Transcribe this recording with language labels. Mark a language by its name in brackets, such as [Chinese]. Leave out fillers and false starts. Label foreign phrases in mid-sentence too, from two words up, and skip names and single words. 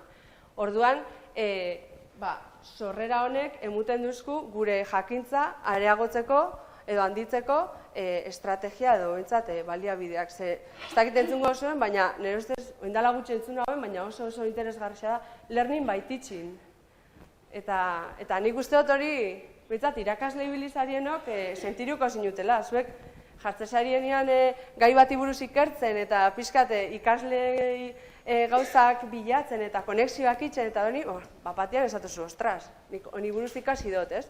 [Basque] Orduan, sorrera honek emuten duzku gure jakintza areagotzeko edo handitzeko estrategia edo baliabideak. Ez dakit entzungo zuen, baina nire ustez, oindala gutxi entzun hauen, baina oso interesgarria da, [English] learning by teaching. [Basque] Eta nik uste dut hori, irakasle ibilizarienok sentiruko zinutela. Zuek jartzesarienean gai bati buruz ikertzen eta pixkat ikasle gauzak bilatzen eta konexioak itzen eta hori, batean esatuzu, ostras, honi buruz ikasi dut, ez?